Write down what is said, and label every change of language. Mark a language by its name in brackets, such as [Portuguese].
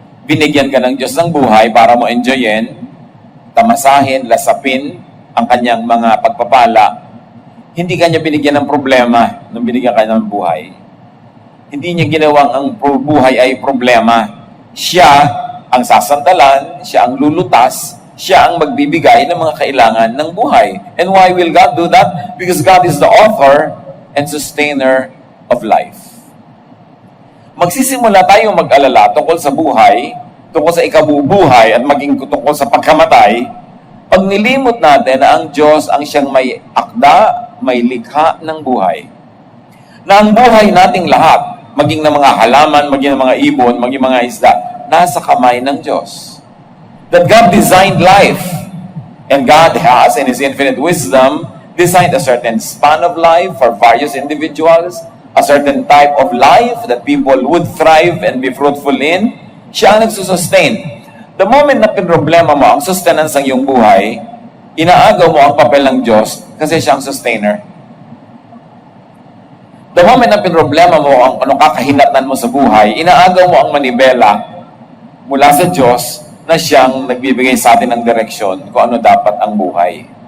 [Filipino] Binigyan ka ng Diyos ng buhay para mo enjoyin, tamasahin, lasapin ang kanyang mga pagpapala. Hindi kanya binigyan ng problema nung binigyan ka ng buhay. Hindi niya ginawang ang buhay ay problema. Siya ang sasandalan, siya ang lulutas, siya ang magbibigay ng mga kailangan ng buhay. [English] And why will God do that? Because God is the author and sustainer of life. [Filipino] Magsisimula tayong mag-alala tungkol sa buhay, tungkol sa ikabubuhay at maging tungkol sa pagkamatay, pag nilimot natin na ang Diyos ang siyang may akda, may likha ng buhay. Na ang buhay nating lahat, maging ng mga halaman, maging ng mga ibon, maging mga isda, nasa kamay ng Diyos. [English] That God designed life, and God has, in His infinite wisdom, designed a certain span of life for various individuals, a certain type of life that people would thrive and be fruitful in. [Filipino] Siya ang nagsusustain. [English] The moment [Filipino] na pinroblema mo ang sustenance ng iyong buhay, inaagaw mo ang papel ng Diyos kasi siya ang sustainer. [English] The moment [Filipino] na pinroblema mo ang kakahinatnan mo sa buhay, inaagaw mo ang manibela mula sa Diyos na siyang nagbibigay sa atin ng direksyon kung ano dapat ang buhay.